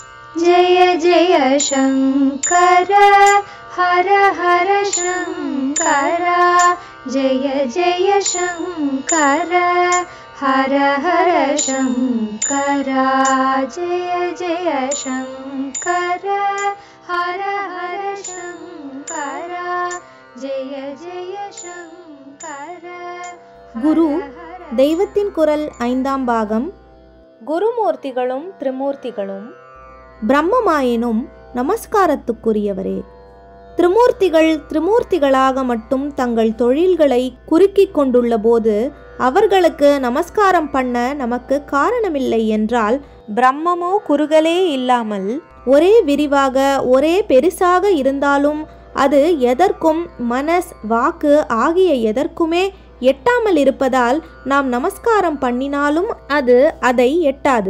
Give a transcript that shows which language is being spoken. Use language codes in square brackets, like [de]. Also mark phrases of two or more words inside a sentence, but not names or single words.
[sa] जय जय शङ्कर हर हर शङ्कर जय जय शङ्कर हर हर शङ्कर जय जय शङ्कर हर हर शङ्कर जय जय शङ्कर. [ta] குரு தெய்வத்தின் குரல் 5ஆம் பாகம். குருமூர்த்திகளும் திரிமூர்த்திகளும். பிரம்மமாயினும் நமஸ்காரத்துக்குரியவரே. திரிமூர்த்திகள் திரிமூர்த்திகளாக மட்டும் தங்கள் தொழில்களை குறுக்கிக் கொண்டுள்ள போது அவர்களுக்கு நமஸ்காரம் பண்ண நமக்கு காரணமில்லை என்றால், பிரம்மமோ குறுகலே இல்லாமல் ஒரே விரிவாக ஒரே பெருசாக இருந்தாலும் அது எதற்கும் மனஸ் வாக்கு ஆகிய எதற்குமே எட்டாமல் இருப்பதால் நாம் நமஸ்காரம் பண்ணினாலும் அது அதை எட்டாது.